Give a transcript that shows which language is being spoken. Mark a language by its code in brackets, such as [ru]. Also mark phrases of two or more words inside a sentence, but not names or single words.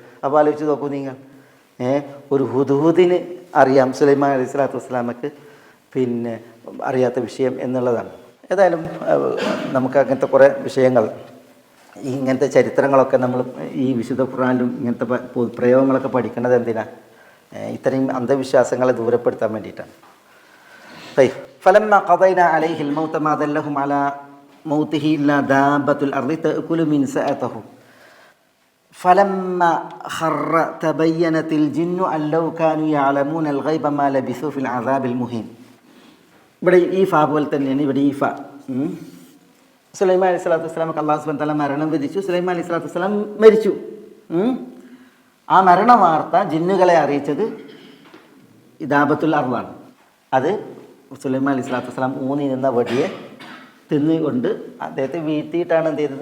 [ml] അപ്പോൾ ആലോചിച്ച് നോക്കൂ നിങ്ങൾ, ഒരു ഹുദ്ഹുദിന് അറിയാം സുലൈമാൻ [ar] عليه الصلاة والسلام [ml] പിന്നെ അറിയാത്ത വിഷയം എന്നുള്ളതാണ്. ഏതായാലും നമുക്ക് അങ്ങനത്തെ കുറേ വിഷയങ്ങൾ, ഇങ്ങനത്തെ ചരിത്രങ്ങളൊക്കെ നമ്മൾ ഈ വിശുദ്ധ ഖുർആനിലും ഇങ്ങനത്തെ പ്രയോഗങ്ങളൊക്കെ പഠിക്കേണ്ടത് എന്തിനാണ്? ഇത്രയും അന്ധവിശ്വാസങ്ങളെ ദൂരപ്പെടുത്താൻ വേണ്ടിയിട്ടാണ്. [ar] فلما قضينا عليه الموت ما دلهم على موته إلا دابة الأرض تأكل من سأته فلما خر تبينت الجن أن لو كانوا يعلمون الغيب ما لبثوا في العذاب المهين. [ml] ഇവിടെ ഈ ഫാ പോലെ തന്നെയാണ് ഇവിടെ ഈ ഫാ. സുലൈമാൻ [ar] عليه الصلاة والسلام الله سبحانه وتعالى [ml] മരണം വിധിച്ചു. സുലൈമാൻ [ar] عليه الصلاة والسلام [ml] മരിച്ചു. ആ മരണ വാർത്ത ജിന്നുകളെ അറിയിച്ചത് [ar] دابة الأرض. [ml] അത് സുലൈമാൻ [ar] عليه الصلاة والسلام [ml] ഊന്നി നിന്ന വടിയെ തിന്നുകൊണ്ട് അദ്ദേഹത്തെ വീഴ്ത്തിയിട്ടാണ് എന്ത് ചെയ്തത്?